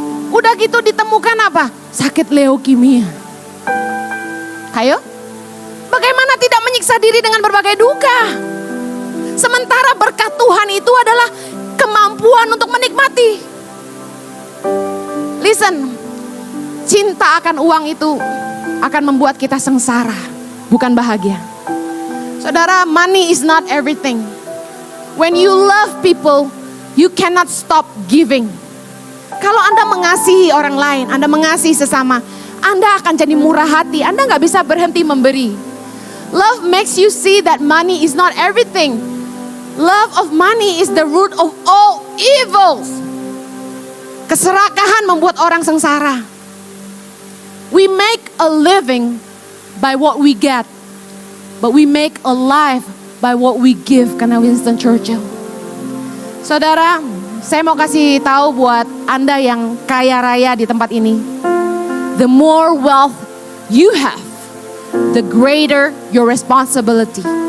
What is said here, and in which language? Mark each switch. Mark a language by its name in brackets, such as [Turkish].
[Indonesian] Udah gitu ditemukan apa? Sakit leukemia. Ayo, bagaimana tidak menyiksa diri dengan berbagai duka? Sementara berkat Tuhan itu adalah kemampuan untuk menikmati. Listen, cinta akan uang itu akan membuat kita sengsara, bukan bahagia. Saudara, [English] money is not everything. When you love people, you cannot stop giving. [Indonesian] Kalau Anda mengasihi orang lain, Anda mengasihi sesama, Anda akan jadi murah hati. Anda gak bisa berhenti memberi. [English] Love makes you see that money is not everything. Love of money is the root of all evils. [Indonesian] Keserakahan membuat orang sengsara. [English] We make a living by what we get, but we make a life by what we give. [Indonesian] Karena [English] Winston Churchill. [Indonesian] Saudara, saya mau kasih tahu buat Anda yang kaya raya di tempat ini. [English] The more wealth you have, the greater your responsibility.